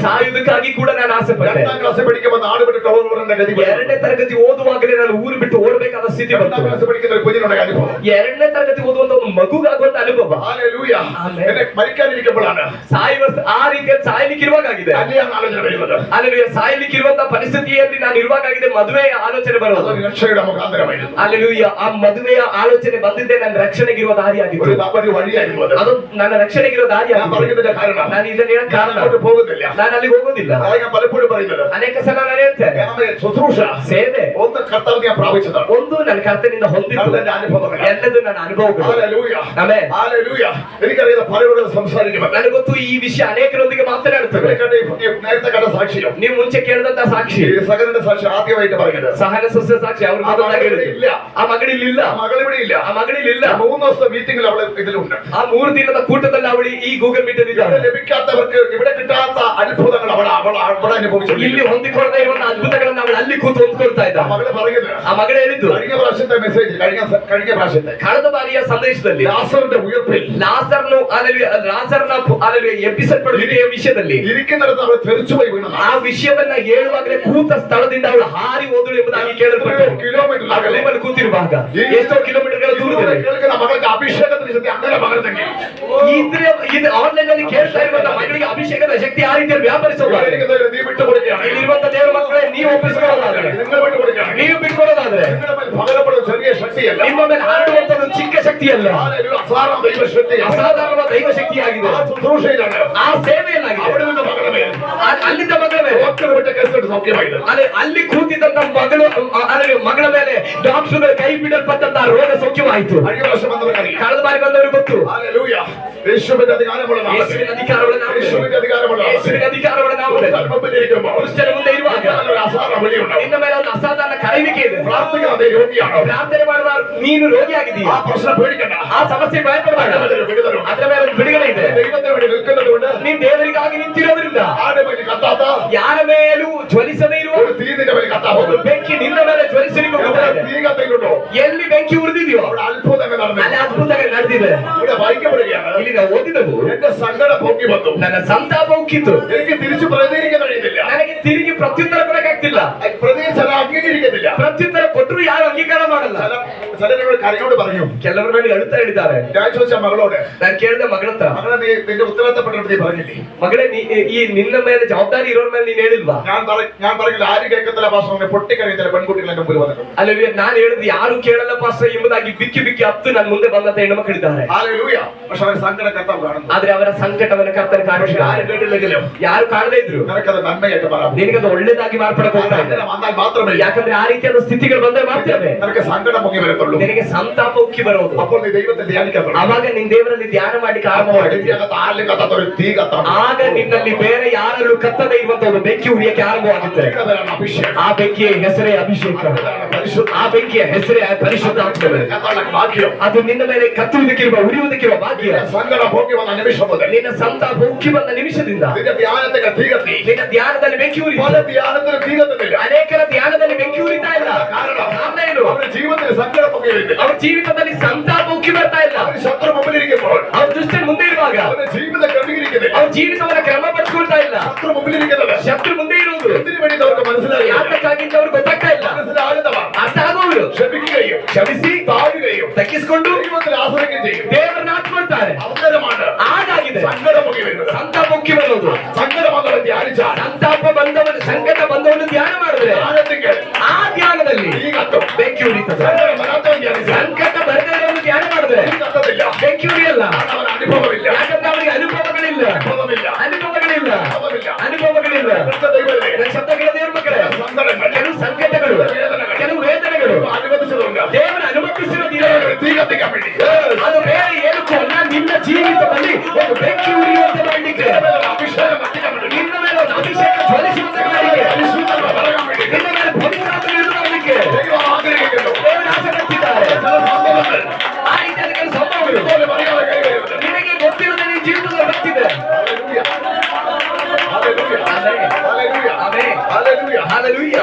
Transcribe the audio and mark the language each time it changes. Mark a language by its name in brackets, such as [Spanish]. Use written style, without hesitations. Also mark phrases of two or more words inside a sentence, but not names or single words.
[Kannada] ಸಾಯುವುದಕ್ಕಾಗಿ ಕೂಡ ನಾನು ಆಸೆ ಪಟ್ಟೆ. [Malayalam] 2ാം ക്ലാസ് പഠിക്കുമ്പോൾ നാട് വിട്ട് ഓടുന്ന ഗതി. [Kannada] 2ನೇ ತರಗತಿ ಓದುವಾಗಲೇ ನಾನು ಊರು ಬಿಟ್ಟು ಓಡಬೇಕಾದ ಸ್ಥಿತಿ [Malayalam] 2ാം [Kannada] ಬಂತು. [Malayalam] ക്ലാസ് പഠിക്കുന്ന ഒരു കുഞ്ഞിനുണ്ടായ അനുഭവം. [Kannada] 2ನೇ ತರಗತಿ ಓದುವಂತ ಒಂದು ಮಗುಗಾಗುವಂತ ಅನುಭವ. [Malayalam] ഹല്ലേലൂയ. ആമേൻ. എന്നെ മരിക്കാനിരിക്കുമ്പോഴാണ് [Kannada] ಸಾಯುವ ಆ ರೀತಿಯಲ್ಲಿ ಸಾಯ್ಲಿಕ್ಕಿರುವಾಗಿದೆ. [Malayalam] കല്യാണ ആലോചന വരുന്നത്. [Kannada] ಅಲ್ಲಿ ಸಾಯ್ಲಿಕ್ಕಿರುವಂತ ಪರಿಸ್ಥಿತಿಯಲ್ಲಿ ನಾನು ಇರುವಾಗಿದೆ ಮದುವೆಯ ಆಲೋಚನೆ ಬರೋದು. [Malayalam] അതൊരു രക്ഷയുടെ മുഖാന്തരമായിരുന്നു. [Kannada] ಅಲ್ಲೆಲೂಯ. ಆ ಮದುವೆಯ ಆಲೋಚನೆ ಬಂದಿದ್ದೆ ನನ್ನ ರಕ್ಷಣೆಗಿರುವ ದಾರಿಯಾಗಿತ್ತು. [Malayalam] ഒരു വഴിയായിരുന്നു അത്. [Kannada] ಅದು ನನ್ನ ರಕ್ಷಣೆಗಿರುವ [Malayalam] ഞാൻ [Kannada] ದಾರಿಯಾಗಿತ್ತು. [Malayalam] പറയുന്നതിന്റെ കാരണം [Kannada] ನಾನು ಇದನ್ನ ಹೇಳಕ್ ಕಾರಣ [Malayalam] അങ്ങോട്ട് പോകുന്നില്ല. [Kannada] ನಾನು ಅಲ್ಲಿಗೆ ಹೋಗೋದಿಲ್ಲ. [Malayalam] അതാണ് ഞാൻ പലപ്പോഴും പറയുന്നത്. [Kannada] ಅನೇಕ ಸಲ ನಾನು ಹೇಳ್ತೇನೆ, [Malayalam] കാരണം ശുശ്രൂഷ [Kannada] ಸೇವೆ [Malayalam] ഒന്ന് കർത്താവ് ഞാൻ പ്രാപിച്ചതാണ്. [Kannada] ಒಂದು ನನ್ನ ಕರ್ತನಿಂದ ಹೊಂದಿದ್ದು, [Malayalam] ನನ್ನ അനുഭവങ്ങൾ. [Kannada] ಎಲ್ಲದೂ ನನ್ನ ಅನುಭವಗಳು. [Malayalam] ഹല്ലേലൂയ. [Kannada] ಆಮೆನ್. [Malayalam] ഹല്ലേലൂയ. എനിക്കറിയാം പലരോട് സംസാരിക്കുമ്പോൾ [Kannada] ನನಗೆ ಗೊತ್ತು ಈ ವಿಷಯ ಅನೇಕರೊಂದಿಗೆ ಮಾತನಾಡುತ್ತದೆ. [Malayalam] നേരത്തെ കണ്ട സാക്ഷ്യം [Kannada] ನೀವು ಮುಂಚೆ ಕೇಳಿದಂತ ಸಾಕ್ಷಿ [Malayalam] ഈ സഹനന്റെ സാക്ഷി ആദ്യമായിട്ട് പറഞ്ഞത് [Kannada] ಸಹನ ಸಸ್ಯ ಸಾಕ್ಷಿ ಅವ್ರು ಮೊದಲಾಗಿ ಹೇಳಿದ್ರು. [Malayalam] ഇല്ല [Kannada] ಆ ಮಗಳಿಲ್ಲ, [Malayalam] ആ മകൾ ഇവിടെ ഇല്ല. [Kannada] ಆ ಮಗಳಿಲ್ಲ. [Malayalam] 3 ദിവസത്തെ മീറ്റിംഗിൽ അവള് ഇതിലുണ്ട്. [Kannada] ಆ 3 ದಿನದ ಕೂಟದಲ್ಲಿ ಅವಳು ಈ ಗೂಗಲ್ ಮೀಟ್ ಅಲ್ಲಿ [Malayalam] ഇവിടെ ലഭിക്കാത്തവർക്ക് ഇവിടെ കിട്ടാത്ത അത്ഭുതങ്ങൾ അവിടെ അനുഭവിച്ചു. [Kannada] ಇಲ್ಲಿ ಹೊಂದಿಕೊಳ್ಳದೆ ಇರುವಂತ ಅದ್ಭುತಗಳನ್ನ ಅವಳು ಅಲ್ಲಿ ಕೂತು ಹೊಂದ್ಕೊಳ್ತಾ ಇದ್ದ. [Malayalam] മകള് പറയുന്നത് [Kannada] ಆ ಮಗಳು ಹೇಳಿದ್ದು [Malayalam] കഴിഞ്ഞ പ്രാവശ്യത്തെ മെസ്സേജ് കഴിഞ്ഞ പ്രാവശ്യത്തെ [Kannada] ಕಳೆದ ಬಾರಿಯ ಸಂದೇಶದಲ್ಲಿ [Malayalam] ലാസറിന്റെ ഉയർപ്പിൽ [Kannada] ಲಾಸರ್ನ ಎಬ್ಬಿಸಲ್ಪಡುವಿಕೆಯ ವಿಷಯದಲ್ಲಿ [Malayalam] ഇരിക്കുന്നിടത്ത് അവൾ തെറിച്ചുപോയി വീണു. [Kannada] ಆ ವಿಷಯವನ್ನ ಹೇಳುವಾಗಲೇ ಕೂತ ಸ್ಥಳದಿಂದ ಅವಳು ಹಾರಿ ಹೋದಳು ಎಂಬುದಾಗಿ ಕೇಳಲ್ಪಟ್ಟು [Malayalam] കിലോമീറ്റർ [Kannada] ಆ ರೂಮಲ್ಲಿ ಕೂತಿರುವಾಗ ಎಷ್ಟೋ ಕಿಲೋಮೀಟರ್ಗಳ ದೂರದಲ್ಲಿ [Malayalam] കേൾക്കുന്ന മകൾക്ക് അഭിഷേകത്തിന് ശക്തി അങ്ങനെ മകൾ തന്നെ [Kannada] ಇದು ಆನ್ಲೈನ್ ಅಲ್ಲಿ ಕೇಳ್ತಾ ಇರುವಂತ ಮಗಳಿಗೆ ಅಭಿಷೇಕದ ಶಕ್ತಿ ಆ ರೀತಿಯಲ್ಲಿ ವ್ಯಾಪರಿಸೋದಾದ್ರೆ [Malayalam] നീ വിട്ടുകൊടുക്കുകയാണ്. [Kannada] ಇಲ್ಲಿರುವಂತ ದೇವರ ಮಕ್ಕಳೇ ನೀವು ಒಪ್ಪಿಸಿಕೊಳ್ಳೋದಾದ್ರೆ, [Malayalam] നിങ്ങൾ വിട്ടുകൊടുക്കുകയാണ്. [Kannada] ನೀವು ಬಿಟ್ಕೊಳ್ಳೋದಾದ್ರೆ [Malayalam] നിങ്ങളുടെ മേൽ പകരപ്പെടുന്ന ചെറിയ ശക്തിയല്ല. [Kannada] ನಿಮ್ಮ ಮೇಲೆ ಹರಡುವಂತದ್ದು ಚಿಕ್ಕ ಶಕ್ತಿಯಲ್ಲ, [Malayalam] അസാധാരണ ദൈവശക്തിയാണ്. [Kannada] ಅಸಾಧಾರಣವಾದ ದೈವ ಶಕ್ತಿಯಾಗಿದೆ. [Malayalam] ആ ശുശ്രൂഷയിലാണ് [Kannada] ಆ ಸೇವೆಯಲ್ಲಾಗಿದೆ. [Malayalam] അവിടെ നിന്ന് മകളുടെ മേൽ [Kannada] ಅಲ್ಲಿಂದ ಮಗಳ ಮೇಲೆ [Malayalam] ഡോക്ടർ വിട്ട കേസിട്ട് സൗഖ്യമായത്. [Kannada] ಅಲ್ಲಿ ಕೂತಿದ್ದಂತ ಮಗಳ ಮೇಲೆ ಡಾಕ್ಟರ್ಗಳು ಕೈ ಬಿಡಲ್ಪಟ್ಟಂತ ರೋಗ ಸೌಖ್ಯವಾಯಿತು. [Malayalam] കഴിഞ്ഞ പ്രാവശ്യം വന്നവർക്കറിയാം. [Kannada] ಕಳೆದ ಬಾರಿ ಬಂದವರು ಗೊತ್ತು. [Malayalam] ഹല്ലേലൂയ. യേശുവിന്റെ അധികാരമുള്ള നാമത്തിൽ, [Kannada] ಯೇಸುವಿನ ಅಧಿಕಾರವುಳ್ಳ ನಾಮದಲ್ಲಿ, [Malayalam] യേശുവിന്റെ അധികാരമുള്ള [Kannada] ಯೇಸುವಿನ ಅಧಿಕಾರವುಳ್ಳ ನಾಮದಲ್ಲಿ [Malayalam] നാമത്തിൽ [Kannada] ಕ್ರಿಸ್ತನ ಮುಂದೆ ಇರುವಾಗ [Malayalam] ഒരു അസാധാരണ വിളിയുണ്ടാവും. [Kannada] ನಿನ್ನ ಮೇಲೆ ಒಂದು ಅಸಾಧಾರಣ ಕರೆಯುವಿಕೆ ಇದೆ. [Malayalam] പ്രാർത്ഥിക്കുന്ന അതേ രോഗിയാണോ? [Kannada] ಪ್ರಾರ್ಥನೆ ಮಾಡುವ ನೀನು ರೋಗಿಯಾಗಿದ್ದೀಯ. [Malayalam] ആ പ്രശ്നം പേടിക്കണ്ട. [Kannada] ಆ ಸಮಸ್ಯೆ ಭಯಪಡಬೇಡ. ಅದರ ಮೇಲೆ ಒಂದು ಬಿಡುಗಡೆ ಇದೆ. [Malayalam] ദൈവത്തിന് വേണ്ടി നിൽക്കുന്നത് കൊണ്ട് [Kannada] ನೀನ್ ದೇವರಿಗಾಗಿ ನಿಂತಿರೋದ್ರಿಂದ [Malayalam] ആരുടെ മേൽ കത്താത്ത [Kannada] ಯಾರ ಮೇಲೂ ಜ್ವಲಿಸದೇ ಇರುವ [Malayalam] ഒരു തീ നിന്റെ മേൽ കത്താൻ [Kannada] ಒಂದು [Malayalam] പോകുന്നു. [Kannada] ಬೆಂಕಿ ನಿನ್ನ ಮೇಲೆ ಜ್ವಲಿಸಲಿಕ್ಕೆ ಹೋಗ್ತಾ ಇದೆ. [Malayalam] തീ കത്തിയിട്ടുണ്ടോ? [Kannada] ಎಲ್ಲಿ ಬೆಂಕಿ ಉರಿದಿದೆಯೋ [Malayalam] അവിടെ അത്ഭുതങ്ങൾ നടന്നു. [Kannada] ಅಲ್ಲಿ ಅದ್ಭುತಗಳು ನಡೆದಿದೆ. [Malayalam] ഇവിടെ വായിക്കപ്പെടുകയാണ്. [Kannada] ಇಲ್ಲಿ ನಾವು ಓದಿದವು [Malayalam] എന്റെ സങ്കടം പൊങ്ങി വന്നു. [Kannada] ನನ್ನ ಸಂತಾಪ ಉಕ್ಕಿತು. [Malayalam] എനിക്ക് തിരിച്ചു പ്രതികരിക്കാൻ കഴിയുന്നില്ല. [Kannada] ನನಗೆ ತಿರುಗಿ ಪ್ರತ್ಯುತ್ತರ ಕೊಡಕ್ಕಾಗ್ತಿಲ್ಲ. [Malayalam] പ്രതികരിച്ചാൽ അംഗീകരിക്കത്തില്ല. [Kannada] ಪ್ರತ್ಯುತ್ತರ ಕೊಟ್ಟರು ಯಾರು ಅಂಗೀಕಾರ ಮಾಡಲ್ಲ. [Malayalam] ചിലരോട് കരയോട് പറഞ്ഞു. [Kannada] ಕೆಲವರು ನನಗೆ ಅಳುತ್ತಾ ಹೇಳಿದ್ದಾರೆ. [Malayalam] ഞാൻ ചോദിച്ച മകളോട്, [Kannada] ನಾನು ಕೇಳಿದ ಮಗಳ ಹತ್ರ, [Malayalam] മകളെ നീ നിന്റെ ഉത്തരവാദിത്തപ്പെട്ടത് നീ പറഞ്ഞില്ലേ? [Kannada] ಮಗಳೇ ಈ ನಿನ್ನ ಮೇಲೆ ಜವಾಬ್ದಾರಿ ಇರೋರ ಮೇಲೆ ನೀನ್ ಹೇಳಿಲ್ವಾ? [Malayalam] ഞാൻ പറഞ്ഞില്ല ആരും കേൾക്കത്തില്ല പാസ്റ്റർ, പൊട്ടിക്കറിയുന്നില്ല പെൺകുട്ടികൾ എന്റെ മുമ്പിൽ വന്നിട്ടുണ്ട്. [Kannada] ಅಲ್ಲಿ ನಾನು ಹೇಳಿದ್ದು ಯಾರು ಕೇಳಲ್ಲ ಪಾಸ್ಟರ್ ಎಂಬುದಾಗಿ ಬಿಕ್ಕಿ ಬಿಕ್ಕಿ ಹತ್ತು ನನ್ನ ಮುಂದೆ ಬಂದಂತ ಹೆಣ್ಣು ಮಕ್ಕಳಿದ್ದಾರೆ. [Malayalam] ഹല്ലേലൂയ. പക്ഷെ അവർ സങ്കടം കർത്താവ് കാണുന്നു. [Kannada] ಆದ್ರೆ ಅವರ ಸಂಕಟವನ್ನು ಕರ್ತನ ಕಾಣಿಸಿಲ್ಲ. [Malayalam] ആരും കേട്ടില്ലെങ്കിലും [Kannada] ಯಾರು ಕಾಣದೇ ಇದ್ರು [Malayalam] നിനക്കത് നന്മയായിട്ട് പറയാം. [Kannada] ನಿನಗದು ಒಳ್ಳೇದಾಗಿ ಮಾರ್ಪಡಕ್ ಹೋಗ್ತಾ ಇದೆ. [Malayalam] അങ്ങനെ വന്നാൽ മാത്രമേ [Kannada] ಯಾಕಂದ್ರೆ ಆ ರೀತಿಯಾದ ಸ್ಥಿತಿಗಳು ಬಂದ್ರೆ ಮಾಡ್ತೇವೆ [Malayalam] നിനക്ക് സങ്കടം പൊങ്ങി വരത്തുള്ളൂ. [Kannada] ನಿನಗೆ ಸಂತಾಪ ಉಕ್ಕಿ ಬರೋದು. [Malayalam] അപ്പോൾ നീ ദൈവത്തെ ധ്യാനിക്കാൻ തുടങ്ങും. [Kannada] ಅವಾಗ ನಿನ್ ದೇವರಲ್ಲಿ ಧ್ಯಾನ ಮಾಡ್ಲಿಕ್ಕೆ ಆರಂಭ ಮಾಡಿ. [Malayalam] ആരിലും കത്താത്ത ഒരു തീ കത്താം. [Kannada] ಆಗ ನಿನ್ನಲ್ಲಿ ಬೇರೆ ಯಾರಲ್ಲೂ ಕತ್ತದೇ ಇರುವಂತ ಒಂದು ಬೆಂಕಿ ಉರಿಯಕ್ಕೆ ಆರಂಭವಾಗುತ್ತೆ. [Malayalam] അതാണ് അഭിഷേകം. [Kannada] ಆ ಬೆಂಕಿಯ ಹೆಸರೇ ಅಭಿಷೇಕ. [Malayalam] അതാണ് പരിശുദ്ധ. [Kannada] ಆ ಬೆಂಕಿಯ ಹೆಸರೇ ಪರಿಶುದ್ಧಾತ್ಮವೇ. [Malayalam] കത്താനുള്ള ഭാഗ്യം. [Kannada] ಅದು ನಿನ್ನ ಮೇಲೆ ಕತ್ತುವುದಕ್ಕಿರುವ ಉರಿಯುವುದಕ್ಕಿರುವ ಭಾಗ್ಯ. [Malayalam] സങ്കടം പൊങ്ങി വന്ന നിമിഷം മുതൽ [Kannada] ನಿನ್ನ ಸಂತಾಪ ಉಕ್ಕಿ ಬಂದ ನಿಮಿಷದಿಂದ [Malayalam] നിന്റെ ധ്യാനത്തിന് തീ കത്തി. [Kannada] ನಿನ್ನ ಧ್ಯಾನದಲ್ಲಿ ಬೆಂಕಿ ಉರಿ. [Malayalam] പല ധ്യാനത്തിന് തീ കത്തുന്നില്ല. [Kannada] ಅನೇಕರ ಧ್ಯಾನದಲ್ಲಿ ಬೆಂಕಿ ಉರಿತಾ ಇಲ್ಲ. [Malayalam] കാരണം [Kannada] ಕಾರಣ ಏನು? [Malayalam] അവരുടെ ജീവിതത്തിൽ സങ്കടം പൊങ്ങി വരുന്നില്ല. [Kannada] ಅವ್ರ ಜೀವಿತದಲ್ಲಿ ಸಂತಾಪ ಉಕ್ಕಿ ಬರ್ತಾ ಇಲ್ಲ. [Malayalam] അവർ ശത്രു മുമ്പിലിരിക്കുമ്പോൾ [Kannada] ಅವ್ರ ದುಷ್ಟನ ಮುಂದೆ ಇರುವಾಗ [Malayalam] അവരുടെ ജീവിതം ക്രമീകരിക്കുന്നില്ല. [Kannada] ಅವ್ರ ಜೀವಿತವನ್ನ ಕ್ರಮಪಡಿಸ್ಕೊಳ್ತಾ ಇಲ್ಲ. [Malayalam] ശത്രു മുമ്പിലിരിക്കുന്നത് [Kannada] ಶತ್ರು ಮುಂದೆ ಇರುವುದು [Malayalam] എന്തിനു വേണ്ടി അവർക്ക് മനസ്സിലായി. [Kannada] ಯಾತಕ್ಕಾಗಿ ಅಂತ ಅವ್ರಿಗೆ ಗೊತ್ತಾಗ್ತಾ ಇಲ್ಲ. [Malayalam] മനസ്സിലാകുന്നവർ [Kannada] ಅರ್ಥ ಆಗುವವರು [Malayalam] ക്ഷമിക്കുകയും [Kannada] ಕ್ಷಮಿಸಿ [Malayalam] താഴുകയും [Kannada] ತಗ್ಗಿಸಿಕೊಂಡು [Malayalam] ദൈവത്തിൽ ആശ്രയിക്കുകയും ചെയ്യും. [Kannada] ದೇವರನ್ನ ಆತ್ಕೊಳ್ತಾರೆ. [Malayalam] അവസരമാണ് [Kannada] ಹಾಗಾಗಿದೆ [Malayalam] സങ്കടം പൊങ്ങി വരുന്നത്. [Kannada] ಸಂತಾಪ ಉಕ್ಕಿ ಬರೋದು. [Malayalam] സങ്കടം വന്നവൻ ധ്യാനിച്ചാൽ [Kannada] ಸಂತಾಪ ಬಂದವನು ಸಂಕಟ ಬಂದವನು ಧ್ಯಾನ ಮಾಡಿದ್ರೆ [Malayalam] ധ്യാനത്തിൽ [Kannada] ಆ ಧ್ಯಾನದಲ್ಲಿ [Malayalam] തീ കത്തും. [Kannada] ಬೆಂಕಿ ಉರಿತದೆ. [Malayalam] സങ്കടം വരാത്തവൻ ധ്യാനിച്ചാൽ [Kannada] ಸಂಕಟ ಬರದೇ ಇರೋನು ಧ್ಯಾನ ಮಾಡಿದ್ರೆ [Malayalam] തീ കത്തത്തില്ല. [Kannada] ಬೆಂಕಿ ಉರಿಯಲ್ಲ. [Malayalam] അവൻ അനുഭവമില്ല. [Kannada] ಯಾಕಂದ್ರೆ ಅವನಿಗೆ ಅನುಭವಗಳಿಲ್ಲ. [Malayalam] അനുഭവമില്ല. [Kannada] ಅನುಭವಗಳಿಲ್ಲ. [Malayalam] അനുഭവമില്ല. [Kannada] ಅನುಭವಗಳಿಲ್ಲ. [Malayalam] ഇവിടുത്തെ ദൈവമേ, [Kannada] ನನ್ನ ಶಬ್ದಗಳ ದೇವ್ರ ಮಕ್ಕಳೇ, [Malayalam] സങ്കടങ്ങൾ [Kannada] ಕೆಲವು ಸಂಕಟಗಳು, ಕೆಲವು ವೇದನೆಗಳು [Malayalam] അനുവദിച്ചതുണ്ട്. [Kannada] ದೇವರ ಅನುಮತಿಸಿರೋದಿಲ್ಲ. [Malayalam] തീ കത്തിക്കാൻ വേണ്ടി [Kannada] ಅದು ಬೇರೆ ಏನಕ್ಕೂ ಅಲ್ಲ, ನಿನ್ನ ಜೀವಿತದಲ್ಲಿ ಒಂದು ಬೆಂಕಿ ಉರಿಯುವಂತೆ ಮಾಡಲಿಕ್ಕೆ, [Malayalam] അഭിഷേകം കത്തിക്കാൻ വേണ്ടി [Kannada] ನಿನ್ನ ಮೇಲೆ ಒಂದು ಅಭಿಷೇಕ ಜ್ವಲಿಸುವಂತೆ ಮಾಡಲಿಕ್ಕೆ, [Malayalam] പരിശുദ്ധത പറയാൻ വേണ്ടി [Kannada] ನಿನ್ನ ಮೇಲೆ ಪವಿತ್ರಾತ್ಮ ಇಳಿದು ಮಾಡಲಿಕ್ಕೆ [Malayalam] ദൈവം ആഗ്രഹിക്കുന്നു. [Kannada] ದೇವರು ಆಸೆ ಪಟ್ಟಿದ್ದಾರೆ. [Malayalam] ചില സംഭവങ്ങൾ [Kannada] ಆ ರೀತಿಯಾದ ಕೆಲವು ಸಂಭವಗಳು [Malayalam] ഇതുപോലെ പറയാതെ കൈവരുന്നത്. [Kannada] ನಿನಗೆ ಗೊತ್ತಿಲ್ಲದೆ ನಿನ್ನ ಜೀವಿತದಲ್ಲಿ ಬರ್ತಿದೆ. [Malayalam] ഹല്ലേലൂയ. ഹല്ലേലൂയ. ഹല്ലേലൂയ. [Kannada] ಆಮೆನ್. [Malayalam] ഹല്ലേലൂയ. [Kannada] ಹಲ್ಲೆಲೂಯಾ.